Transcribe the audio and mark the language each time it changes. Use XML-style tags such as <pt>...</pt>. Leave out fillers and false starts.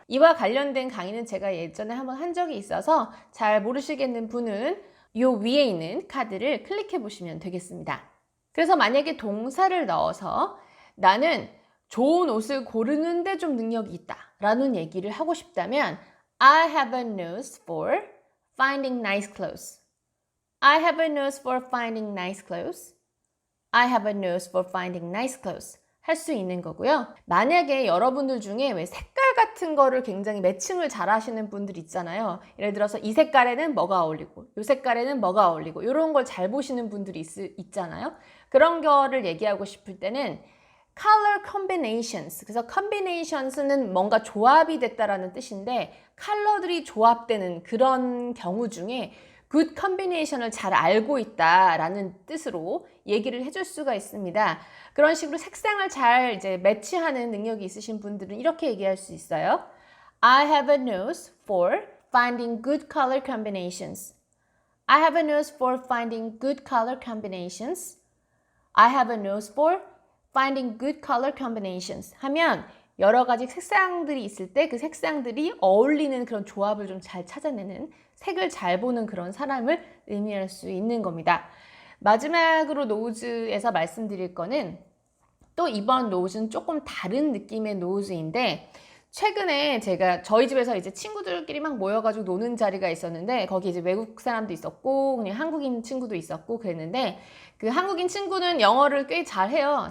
<ko>이와 관련된 강의는 제가 예전에 한번 한 적이 있어서 잘 모르시겠는 분은 이 위에 있는 카드를 클릭해 보시면 되겠습니다. 그래서 만약에 동사를 넣어서 나는 좋은 옷을 고르는데 좀 능력이 있다 라는 얘기를 하고 싶다면</ko> <en>I have a nose for finding nice clothes. I have a nose for finding nice clothes. I have a nose for finding nice clothes.</en> <ko>할 수 있는 거고요. 만약에 여러분들 중에 왜 색깔 같은 거를 굉장히 매칭을 잘 하시는 분들 있잖아요. 예를 들어서 이 색깔에는 뭐가 어울리고 이 색깔에는 뭐가 어울리고 이런 걸 잘 보시는 분들이 있잖아요. 그런 거를 얘기하고 싶을 때는 color combinations. 그래서 combinations는 뭔가 조합이 됐다라는 뜻인데 컬러들이 조합되는 그런 경우 중에 good combination을 잘 알고 있다라는 뜻으로 얘기를 해줄 수가 있습니다. 그런 식으로 색상을 잘 이제 매치하는 능력이 있으신 분들은 이렇게 얘기할 수 있어요.</ko> <en>I have a nose for finding good color combinations. I have a nose for finding good color combinations. I have a nose for finding good color combinations</en> <ko>하면 여러 가지 색상들이 있을 때 그 색상들이 어울리는 그런 조합을 좀 잘 찾아내는 색을 잘 보는 그런 사람을 의미할 수 있는 겁니다. 마지막으로 노즈에서 말씀드릴 거는 또 이번 노즈는 조금 다른 느낌의 노즈인데 최근에 제가 저희 집에서 이제 친구들끼리 막 모여가지고 노는 자리가 있었는데 거기 이제 외국 사람도 있었고 그냥 한국인 친구도 있었고 그랬는데 그 한국인 친구는 영어를 꽤 잘해요.</ko>